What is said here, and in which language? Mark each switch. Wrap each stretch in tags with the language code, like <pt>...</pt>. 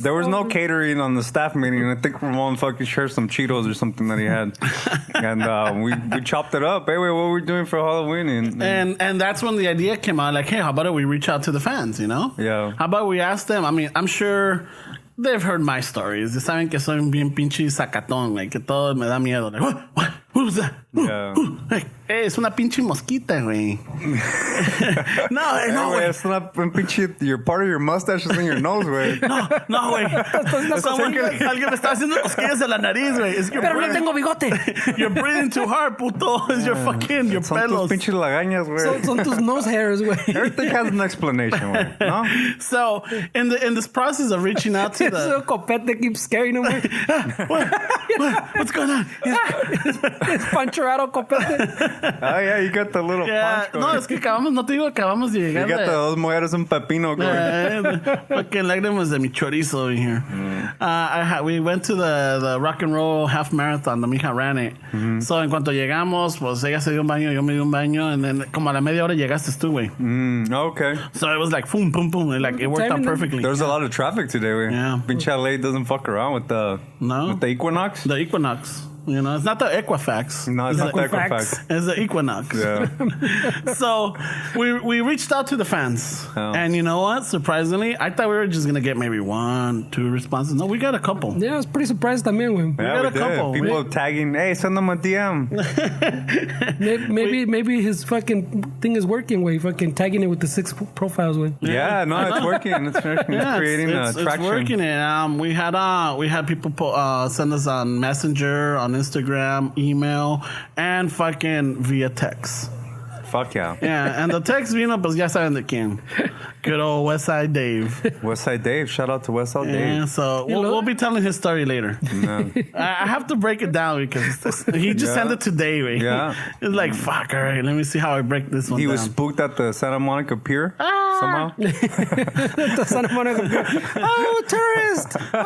<en>There was no catering on the staff meeting. I think Ramon fucking shared some Cheetos or something that he had. And we chopped it up. Hey, wait, what are we doing for Halloween? And that's when the idea came out. Like, hey, how about we reach out to the fans, you know? Yeah. How about we ask them? I mean, I'm sure they've heard my stories.</en> <es>They saben que soy bien pinche sacatón.</es> <en>Like,</en> <es>que todo me da miedo.</es> <en>Like, what was that? Yeah.</en> <es>Like, hey, es una pinche mosquita, güey. No, güey. güey. Es una pinche...</es> <en>Your part of your mustache is in your nose, güey.</en> <es>No, güey. Alguien me está haciendo cosquillas de la nariz, güey. Pero no tengo bigote.</es> <en>You're breathing too hard, puto. Es your fucking, your</en> <es>Son pelos. tus pinches lagañas, güey. Son tus</es> <en>nose hairs,</en> <es>güey.</es> <en>Everything has an explanation, güey. No? So, in this process of reaching out to So Copete keeps scaring him, güey. What's going on? It's Pancherado Copete. Oh, yeah, you got the little punch going.</en> <es>No, es que acabamos de llegar.</es> <en>You got the</en> <es>dos mujeres un pepino</es> <en>going.</en> <es>Fucking lágrimas de mi chorizo</es> <en>over here. We went to the rock and roll half marathon. The mija ran it.</en> <es>So, en cuanto llegamos, pues ella se dio un baño, yo me di un baño,</es> <en>and then</en> <es>como a la media hora llegaste tú, güey.</es> <en>Okay. So it was like boom, boom, boom. Like it worked out perfectly. There's a lot of traffic today, güey. Yeah. Pinche LA doesn't fuck around with the Equinox. The Equinox. You know, it's not the Equifax. No, it's not the Equifax. It's the Equinox. Yeah. So we reached out to the fans. Oh. And you know what? Surprisingly, I thought we were just going to get maybe 1, 2 responses. No, we got a couple. Yeah, I was pretty surprised también, güey. Yeah, got a couple. People tagging, hey, send them a DM. Maybe his fucking thing is working, güey. Fucking tagging it with the 6 profiles, güey. Yeah, no, it's working. It's working. It's creating traction. It's working. And we had people send us on Messenger, on Instagram, email, and fucking via text. Fuck yeah. Yeah, and the text</en> <es>vino, pues ya saben de quién.</es> <en>Good old Westside Dave. Westside Dave. Shout out to Westside Dave. Yeah, so we'll be telling his story later. No. I have to break it down because he just sent it to Dave. Yeah. It's like, fuck, all right, let me see how I break this one He down. was spooked at the Santa Monica Pier somehow. The Santa Monica. Oh, tourist!</en>